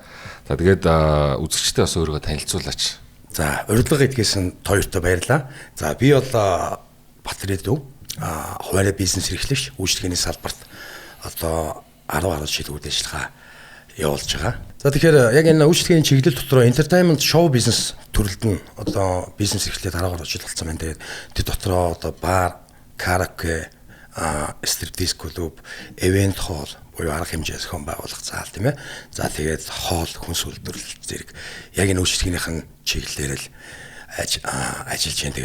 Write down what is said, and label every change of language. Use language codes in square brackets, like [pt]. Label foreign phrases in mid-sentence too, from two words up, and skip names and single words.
[mn] За тэгээд үзэгчдээ бас өөрийгөө танилцуулаач. За урилга гэдгээс нь хоёртой баярлалаа. За би бол бат ирээдүг хуваарь бизнес эрхлэгч үйлчилгээний салбарт одоо 10 жил үйл ажиллагаа явуулж байгаа. За тэгэхээр яг энэ үйлчлэгээний чиглэл дотор [en] entertainment show business [mn] төрөлд нь одоо бизнес эрхлээд 10 жил болсон байна. Тэгээд тэр дотроо одоо бар, караоке, стриптиз клуб, [en] event hall [mn] буюу арга хэмжээ зохион байгуулах заал тийм ээ. За тэгээд хоол, хүнс үйлдвэрлэл зэрэг яг энэ үйлчлэгнийхэн чиглэлээр л ажиллаж байна.